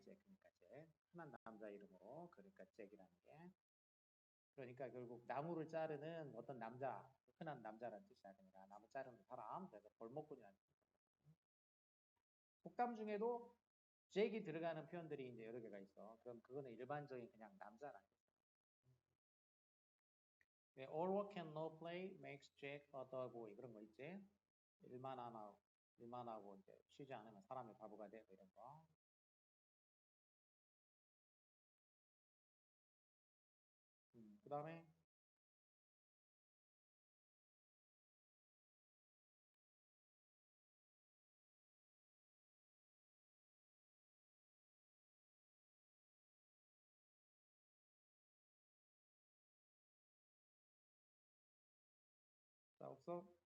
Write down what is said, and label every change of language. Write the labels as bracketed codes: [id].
[ko] 잭 그러니까 잭 흔한 남자 이름으로 그러니까 잭이라는 게 그러니까 결국 나무를 자르는 어떤 남자 흔한 남자라는 뜻이야. 그러니까 나무 자르는 사람 그래서 벌목꾼이라는 뜻이야. 속담 중에도 잭이 들어가는 표현들이 이제 여러 개가 있어. 그럼 그거는 일반적인 그냥 남자라는 뜻이야. [en] All work and no play makes Jack a dull boy [ko] 그런 거 있지. 일만 하고 이제 쉬지 않으면 사람이 바보가 돼 이런 거. 그 다음에 자 없어?